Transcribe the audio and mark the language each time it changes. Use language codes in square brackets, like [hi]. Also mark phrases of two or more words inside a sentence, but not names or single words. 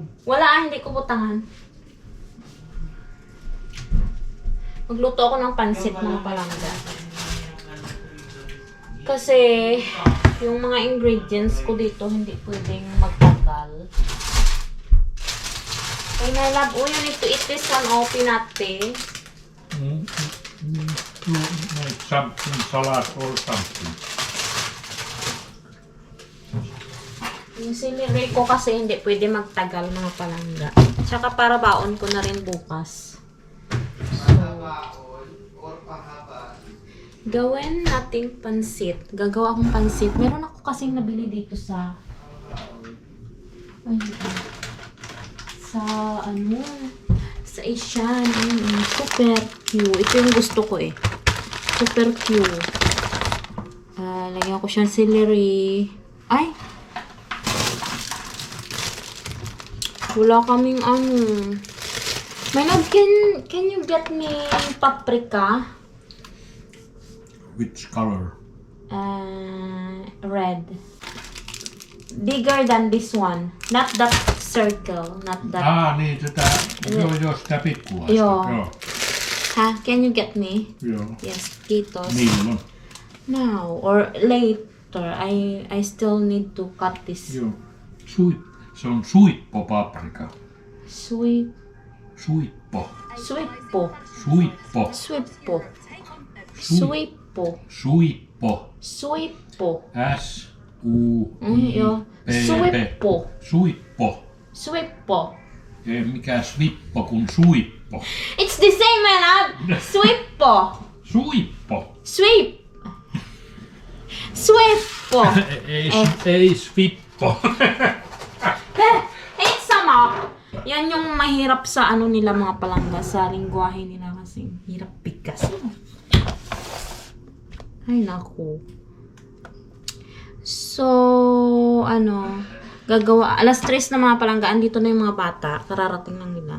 [tl] Wala, hindi ko butangan. Magluto ako ng pansit mga palangga. Kasi, yung mga ingredients ko dito, hindi pwedeng magtagal. Ay, [en] my love, oh, you need to eat this one, oh, pinate. Like something salad or something. [tl] Yung siniri ko kasi hindi pwede magtagal mga palangga. Tsaka para baon ko na rin bukas. Gawin nating pansit. Gagawa akong pansit. Meron ako kasing nabili dito sa... Ay, sa ano... Sa Asian. [en] Super cute. [tl] Ito yung gusto ko eh. [en] Super cute. [tl] Lagyan ko siyang celery. Ay! Wala kaming ano. [en] My love, can you get me paprika? Which color? Red. Bigger than this one. Not that circle. Not that. [fi] Niin, joo, sitä pikkuasta. Joo. [en] Ha? Can you get me? [fi] Joo. Yes, kiitos. Milloin? [en] Now or later. I still need to cut this. [fi] Joo. Se on suippopaprika. [en] Sweet. [fi] Suippo. [en] Sweetpo. [fi] Suippo. [en] Sweetpo. Sweetpo. [fi] Suippo. [en] Sweetpo. Joo. [fi] S-U-I-P-P. [en] Sweetpo. [fi] Suippo. [en] Sweetpo. [fi] Ei mikään svippo kuin suippo. [en] It's the same, my love. Sweetpo. [fi] Suippo. [en] Sweep. Sweetpo. [fi] Ei svippo. [en] It's sama. [tl] Yan yung mahirap sa ano nila mga palangga, sa lingwahe nila kasi hirap bigkasin. Ay naku. So, ano, gagawa, alas 3 na mga palangga, andito na yung mga bata, kararating lang nila.